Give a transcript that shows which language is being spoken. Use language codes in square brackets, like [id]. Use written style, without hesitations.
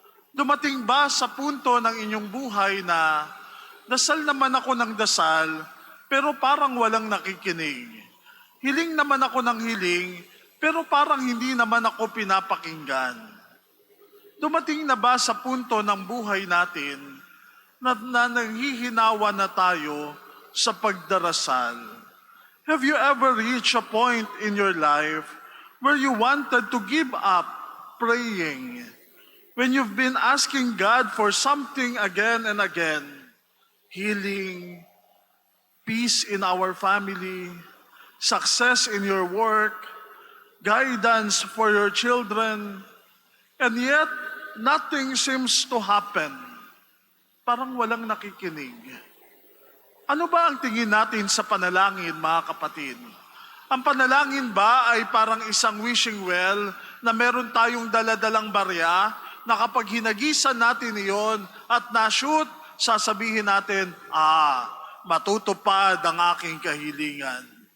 [tl] Dumating ba sa punto ng inyong buhay na dasal naman ako ng dasal, pero parang walang nakikinig? Hiling naman ako ng hiling, pero parang hindi naman ako pinapakinggan. Dumating na ba sa punto ng buhay natin na nanghihinawa na tayo sa pagdarasal? [en] Have you ever reached a point in your life where you wanted to give up praying? When you've been asking God for something again and again, healing, peace in our family, success in your work, guidance for your children, and yet, nothing seems to happen. [tl] Parang walang nakikinig. Ano ba ang tingin natin sa panalangin, mga kapatid? Ang panalangin ba ay parang isang wishing well na meron tayong daladalang barya na kapag hinagisan natin iyon at na-shoot, sasabihin natin, matutupad ang aking kahilingan.